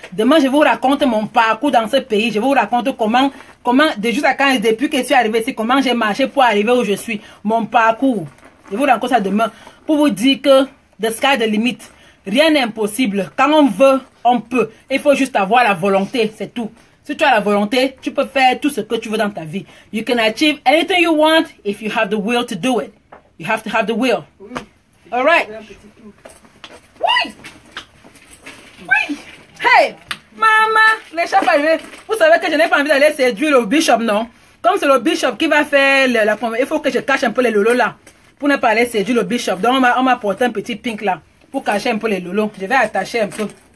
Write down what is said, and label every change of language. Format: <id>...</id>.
<fr>Demain, je vous raconte mon parcours dans ce pays. Je vous raconte comment de jusqu'à quand, depuis que je suis arrivé ici, comment j'ai marché pour arriver où je suis. Mon parcours. Je vous raconte ça demain. Pour vous dire que</fr> <en>the sky the limit.</en> <fr>Rien n'est impossible. Quand on veut, on peut. Il faut juste avoir la volonté. C'est tout. Si tu as la volonté, tu peux faire tout ce que tu veux dans ta vie.</fr> <en>You can achieve anything you want if you have the will to do it. You have to have the will. All right. Oui. Oui.</en> <fr>Hey, maman, les chefs arrivés. Vous savez que je n'ai pas envie d'aller séduire le bishop, non? Comme c'est le bishop qui va faire la conversation, il faut que je cache un peu les lolos là. Pour ne pas aller séduire le bishop. Donc, on m'a porté un petit pink là. Pour cacher un peu les lolos. Je vais attacher un peu.</fr>